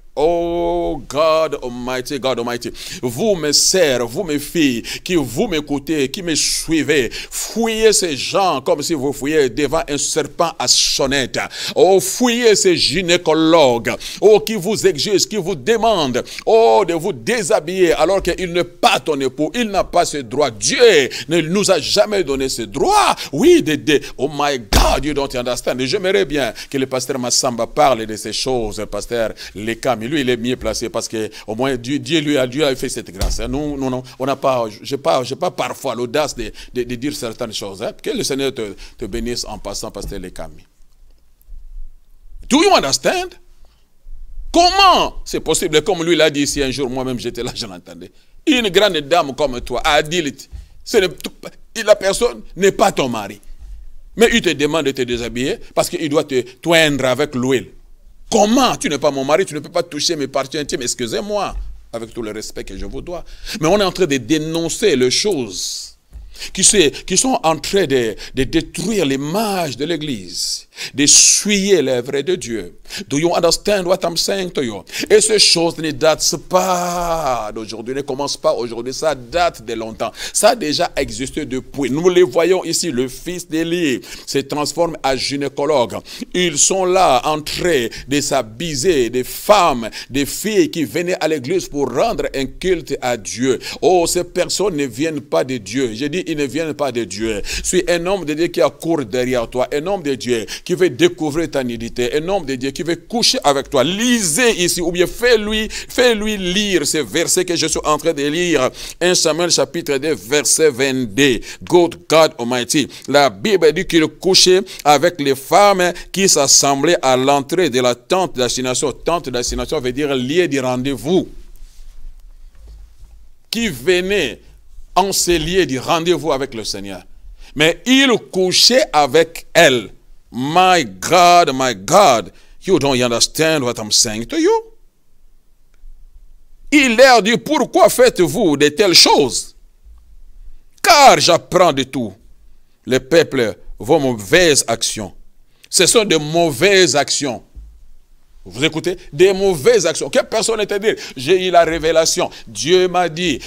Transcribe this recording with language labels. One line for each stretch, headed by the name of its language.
English: Oh God Almighty, God Almighty,
French: vous mes sœurs, vous mes filles, qui vous m'écoutez, qui me suivez, fouillez ces gens comme si vous fouillez devant un serpent à sonnette. Oh, fouillez ces gynécologues, oh, qui vous exigent, qui vous demandent, oh, de vous déshabiller alors qu'il n'est pas ton époux, il n'a pas ce droit. Dieu ne nous a jamais donné ce droit.
English: Oui, oh my God, you don't understand.
French: J'aimerais bien que le pasteur Massamba parle de ces choses, le pasteur Lekam. Lui, il est mieux placé parce que au moins Dieu lui a fait cette grâce. Nous, on n'a pas, j'ai pas parfois l'audace de dire certaines choses. Hein. Que le Seigneur te bénisse en passant, pasteur Lekam.
English: Do you understand?
French: Comment c'est possible? Comme lui l'a dit ici un jour, moi-même j'étais là, je l'entendais. Une grande dame comme toi, adulte, la personne n'est pas ton mari. Mais il te demande de te déshabiller parce qu'il doit te toindre avec l'huile. Comment? Tu n'es pas mon mari, tu ne peux pas toucher mes parties intimes, excusez-moi, avec tout le respect que je vous dois. Mais on est en train de dénoncer les choses qui sont en train de détruire l'image de l'Église, d'essuyer l'œuvre de Dieu.
English: Do you understand what I'm saying to you?
French: Et ces choses ne datent pas d'aujourd'hui, ne commencent pas aujourd'hui, ça date de longtemps. Ça a déjà existé depuis. Nous les voyons ici, le fils d'Élie se transforme en gynécologue. Ils sont là en train de s'abuser des femmes, des filles qui venaient à l'église pour rendre un culte à Dieu. Oh, ces personnes ne viennent pas de Dieu. J'ai dit, ils ne viennent pas de Dieu. C'est un homme de Dieu qui accourt derrière toi, un homme de Dieu qui veut découvrir ta nudité, un homme de Dieu qui veut coucher avec toi. Lisez ici, ou bien fais-lui lire ces versets que je suis en train de lire. 1 Samuel chapitre 2, verset 22.
English: God Almighty.
French: La Bible dit qu'il couchait avec les femmes qui s'assemblaient à l'entrée de la tente d'assignation. Tente d'assignation veut dire lieu de rendez-vous. Qui venait en ces lieux du rendez-vous avec le Seigneur. Mais il couchait avec elle.
English: My God, you don't understand what I'm saying to you.
French: Il leur dit, pourquoi faites-vous de telles choses? Car j'apprends de tout. Le peuple, vos mauvaises actions. Ce sont de mauvaises actions. Vous écoutez? Des mauvaises actions. Quelle personne était dire? J'ai eu la révélation. Dieu m'a dit.